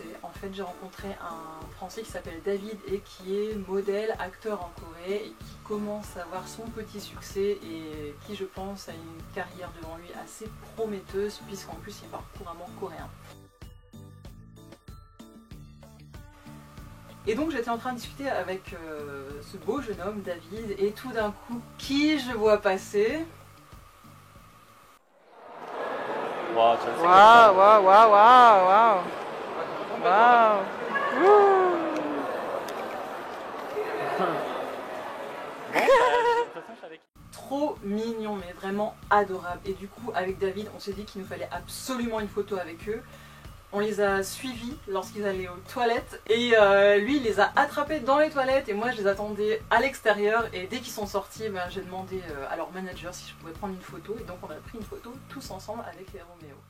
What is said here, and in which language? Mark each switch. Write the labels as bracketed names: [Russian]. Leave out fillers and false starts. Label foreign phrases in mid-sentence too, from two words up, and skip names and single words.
[French] En fait, j'ai rencontré un Français qui s'appelle David et qui est modèle, acteur en Corée et qui commence à avoir son petit succès et qui, je pense, a une carrière devant lui assez prometteuse puisqu'en plus il parle couramment coréen. Et donc j'étais en train de discuter avec ce beau jeune homme, David, et tout d'un coup, qui je vois passer? [Korean] 와, 잘생겼다. 와우 와우 와우 와우 와우 와우 [French] Trop mignon, mais vraiment adorable. Et du coup, avec David, on s'est dit qu'il nous fallait absolument une photo avec eux. On les a suivis lorsqu'ils allaient aux toilettes et lui il les a attrapés dans les toilettes et moi je les attendais à l'extérieur et dès qu'ils sont sortis ben, j'ai demandé à leur manager si je pouvais prendre une photo et donc on a pris une photo tous ensemble avec les Roméo.